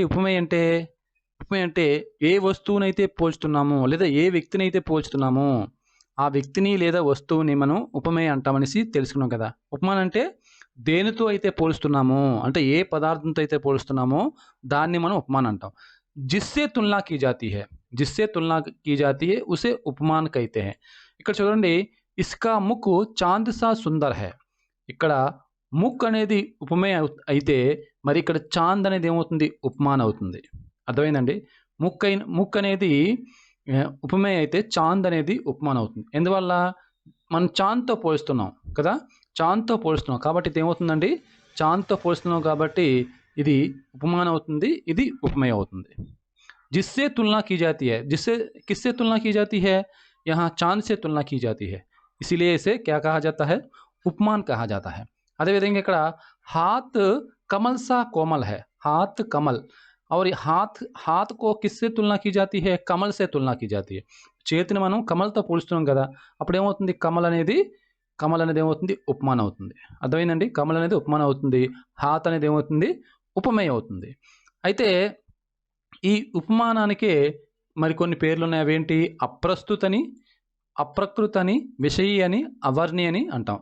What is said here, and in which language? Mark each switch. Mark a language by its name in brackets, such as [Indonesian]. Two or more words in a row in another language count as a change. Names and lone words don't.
[Telugu] ఉపమేయ అంటే ఏ వస్తువునైతే పోల్చుతున్నామో, లేదా ఏ వ్యక్తిని అయితే పోల్చుతున్నామో ఆ వ్యక్తిని లేదా వస్తువుని మనం ఉపమేయ అంటామనేసి తెలుసుకున్నాం కదా. ఉపమానం అంటే దేనితో అయితే పోల్చుతున్నామో, అంటే ఏ పదార్థంతో అయితే పోల్చుతున్నామో దాన్ని మనం ఉపమానం అంటాం. [Hindi] जिससे तुलना की जाती है, जिससे तुलना की जाती है उसे उपमान कहते हैं. [Telugu] ఇక్కడ చూడండి, [Hindi] इसका मुख चांद सा सुंदर है. [Telugu] ఇక్కడ ముక్ అనేది ఉపమేయ అయితే మరి ఇక్కడ చాంద్ అనేది ఏమవుతుంది, ఉపమానం అవుతుంది. అర్థమైందండి. ముక్ అనేది ఉపమేయ అయితే చాంద్ అనేది ఉపమానం అవుతుంది. ఎందువల్ల మనం చాంద్తో పోలుస్తున్నాం కదా, చాంద్తో పోలుస్తున్నాం కాబట్టి ఇది ఏమవుతుందండి, చాంద్తో పోలుస్తున్నాం కాబట్టి ఇది ఉపమానం అవుతుంది, ఇది ఉపమేయ అవుతుంది. [Hindi] जिससे तुलना की जाती है, जिससे किससे तुलना की जाती है, यहाँ चांद से तुलना की जाती है, इसीलिए इसे क्या कहा जाता है, उपमान कहा जाता है. [Telugu] అదేవిధంగా ఇక్కడ [Hindi] हाथ कमल सा कोमल है, हाथ कमल, और हाथ को किससे तुलना की जाती है, कमल से तुलना की जाती है. [Telugu] చేతిని మనం కమల్తో పోలుస్తున్నాం కదా, అప్పుడు ఏమవుతుంది, కమల్ అనేది ఏమవుతుంది, ఉపమానం అవుతుంది. అర్థమైందండి. కమల్ అనేది ఉపమానం అవుతుంది, హాత్ అనేది ఏమవుతుంది, ఉపమేయం అవుతుంది. అయితే ఈ ఉపమానానికే మరికొన్ని పేర్లు ఉన్నాయి. అవేంటి, అప్రస్తుతని, అప్రకృతని, విషయి అని, అవర్ణి అని అంటాం.